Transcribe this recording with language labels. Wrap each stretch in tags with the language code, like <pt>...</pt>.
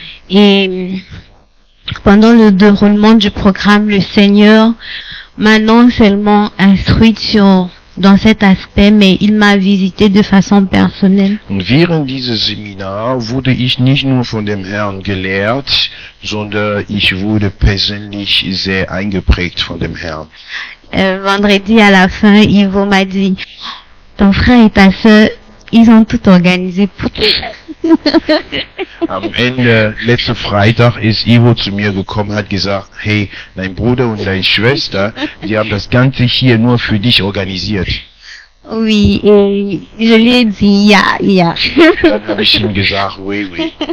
<fr>Et pendant le déroulement du programme, le Seigneur m'a non seulement instruite dans cet aspect, mais il m'a visité de façon personnelle.</fr> <de>Und während dieses Seminar wurde ich nicht nur von dem Herrn gelehrt, sondern ich wurde persönlich sehr eingeprägt von dem Herrn.</de> <fr>Vendredi à la fin, Ivo m'a dit, ton frère et ta sœur, ils ont tout organisé pour toi.</fr> <de>Am Ende, letzten Freitag, ist Ivo zu mir gekommen, hat gesagt, hey, dein Bruder und deine Schwester, die haben das Ganze hier nur für dich organisiert.</de> <fr>Oui, et je lui ai dit, ya.</fr> <de>Dann habe ich ihm gesagt,</de> <fr>oui, oui.</fr>